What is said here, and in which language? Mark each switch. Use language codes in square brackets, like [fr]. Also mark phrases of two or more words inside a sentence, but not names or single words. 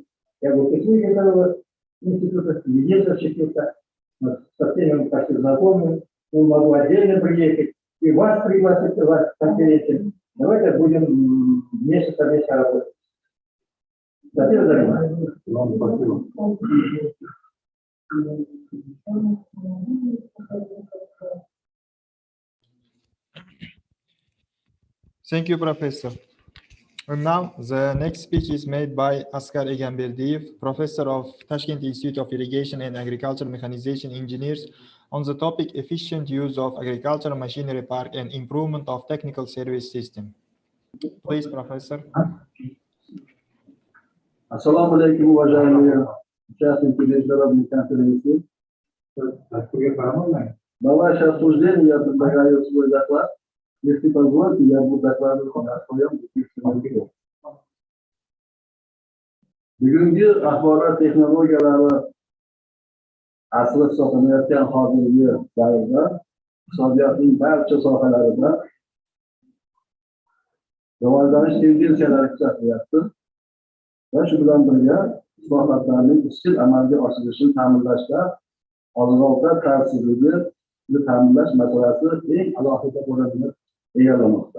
[ru] Я был техник этого института, министр института, со всеми почти знакомы. Могу отдельно приехать и вас пригласить, вас в конференцию. Давайте будем вместе совместно работать. Спасибо за внимание. [en] Thank you, Professor. And now the next speech is made by Askar Egamberdiyev, Professor of Toshkent Institute of Irrigation and Agriculture Mechanization Engineers, on the topic efficient use of agricultural machinery park and improvement of technical service system. Please, Professor. [ru] Ассаламу алейкум, уважаемые участники международной конференции. На ваше обсуждение я предлагаю свой доклад. Если позволите, я буду докладывать о своем опыте. [uz] Bugungi axborot texnologiyalari asri hisoblanayotgan hozirgi davrda iqtisodiyotning barcha sohalarida rivojlanish tendensiyalari kuzatilyapti va shu bilan birga islohotlarning izchil amalga oshirilishini ta'minlashda oziq-ovqat xavfsizligi ta'minlash masalasi eng alohida o'rinni egallamoqda.